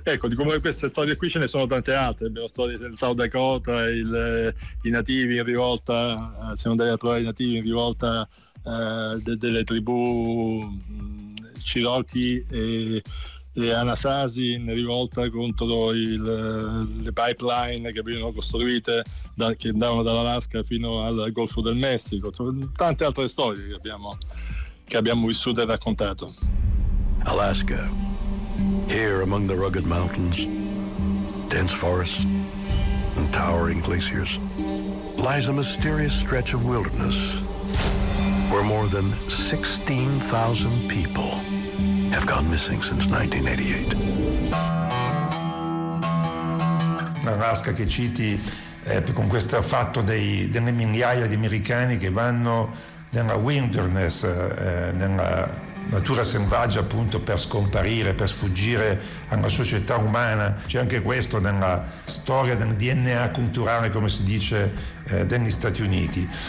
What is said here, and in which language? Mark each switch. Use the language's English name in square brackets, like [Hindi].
[Italian] Ecco, di come queste storie qui ce ne sono tante altre. Abbiamo storie del South Dakota, i nativi in rivolta, se non devi trovare i nativi in rivolta delle tribù Cherokee e Anasazi in rivolta contro le pipeline che venivano costruite che andavano dall'Alaska fino al Golfo del Messico. Tante altre storie che abbiamo vissuto e raccontato. [English] Alaska, here among the rugged mountains, dense forests and towering glaciers, lies a mysterious stretch of wilderness where more than 16,000 people have gone missing since 1988. [Italian] L'Alaska che citi con questo fatto delle migliaia di americani che vanno nella wilderness, nella natura selvaggia, appunto per scomparire, per sfuggire alla società umana. C'è anche questo nella storia del DNA culturale, come si dice, degli Stati Uniti.